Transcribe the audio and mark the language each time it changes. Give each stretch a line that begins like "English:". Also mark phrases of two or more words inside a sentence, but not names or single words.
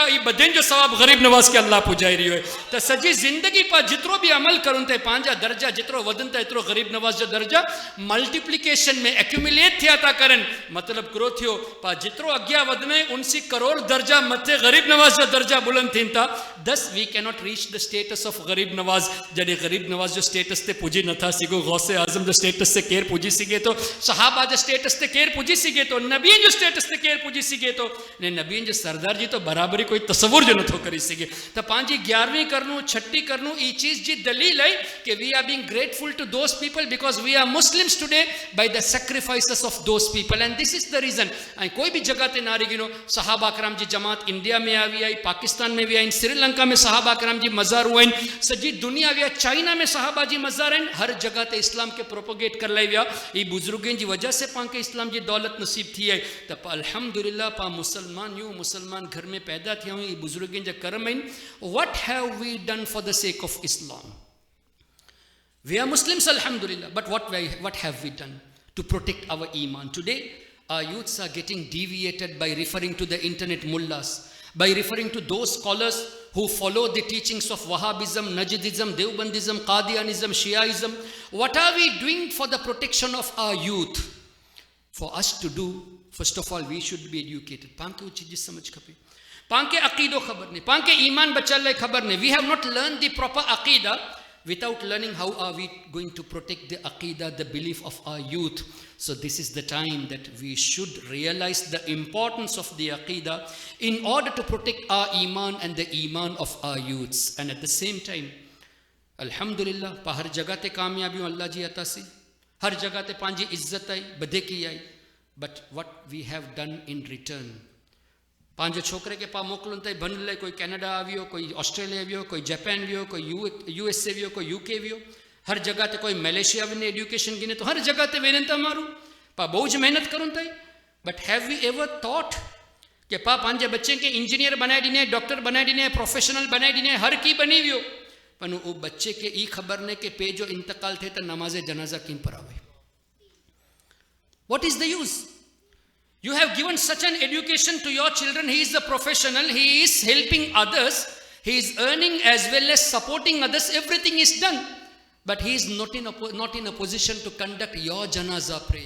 Sindhi: ये बदेन जो सवाब गरीब नवाज के अल्लाह पुजाई रही है. तो सजी जिंदगी पर जितरो भी अमल करूं थे पांजा दर्जा जितरो वधन था एतरो गरीब नवाज जो दर्जा मल्टीप्लिकेशन में एक्यूमुलेट थिया था करन. मतलब करो थियो पा जितरो अग्या वधने उनसी करोड़ दर्जा मथे गरीब नवाज जो दर्जा बुलंद थिन था.
English: thus we cannot reach the status of Garib Nawaz.
Sindhi: जडे गरीब नवाज जो स्टेटस ते पुजी नथा सिगो, गौसे आजम जो स्टेटस से केर पुजी सके तो, सहाबा जो स्टेटस ते केर पुजी सके तो, नबी जो स्टेटस ते केर पुजी सके तो, ने नबी जो सरदार जी तो बराबरी कोई तस्वुर जो नथो करी सके. तो पांजी 11वीं करनो, छठी करनो, ई चीज जी दलील है कि
English: we are being grateful to those people because we are Muslims today by the sacrifices of those people, and this is the reason.
Sindhi: आई कोई भी जगह ते नारी गिनो सहाबा करम जी जमात इंडिया में आवी आई, पाकिस्तान में भी आई, श्रीलंका में सहाबा करम जी मज़ार हुआ, सजी दुनिया विया, चाइना में सहाबा जी मज़ार आहिनि. हर जगह ते इस्लाम के प्रोपोगेट कर लाई विया. ई बुजुर्गन जी वजह से पांके इस्लाम जी दौलत नसीब थी है. त अल्हम्दुलिल्लाह पा मुसलमान यूं मुसलमान घर में पैदा थिया हूं. ई बुजुर्गन जा करम आहिनि.
English: what have we done for the sake of Islam? We are Muslims, alhamdulillah, but what have we done to protect our iman? Today, our youths are getting deviated by referring to the internet mullahs, by referring to those scholars who follow the teachings of Wahhabism, Najdism, Deobandism, Qadianism, Shiaism. What are we doing for the protection of our youth? For us to do, first of all, we should be educated.
Sindhi: पांके वो चीज़ समझ खपे. पांके अक़ीदो ख़बर नहीं, पांके ईमान बचल लाइ ख़बर नहीं.
English: We have not learned the proper aqidah. Without learning, how are we going to protect the aqidah, the belief of our youth? So this is the time that we should realize the importance of the aqidah in order to protect our iman and the iman of our youths. And at the same time,
Sindhi: अल्हम्दुलिल्लाह, पा हर जगह ते कामयाबी अल्लाह जी अता सी, हर जगह ते पांजी इज़्ज़त आई, बधे की आई.
English: But what we have done in return,
Sindhi: पंहिंजे छोकिरे खे पाण मोकिलनि त भन लाइ कोई कैनेडा वियो, कोई ऑस्ट्रेलिया वियो, कोई जापान वियो, कोई USA वियो, कोई UK वियो, हर जगह ते कोई मलेशिया वञे एजुकेशन गिने, तो हर जगह ते वेरनि था माण्हू, पा बोझ मेहनत करूं था।
English: but have we ever thought
Sindhi: कि पा पंहिंजे बच्चे खे इंजीनियर बनाए ॾिने, डॉक्टर बनाए ॾिने, प्रोफेशनल बनाए ॾिने, हर की बनी वियो, पर वो बच्चे के ई खबर ने कि पे जो इंतकाल थे तो नमाज जनाजा किन पढ़ावे।
English: What is the use? You have given such an education to your children. He is a professional, he is helping others, he is earning as well as supporting others, everything is done, but he is not in a position to conduct your janaza prayer.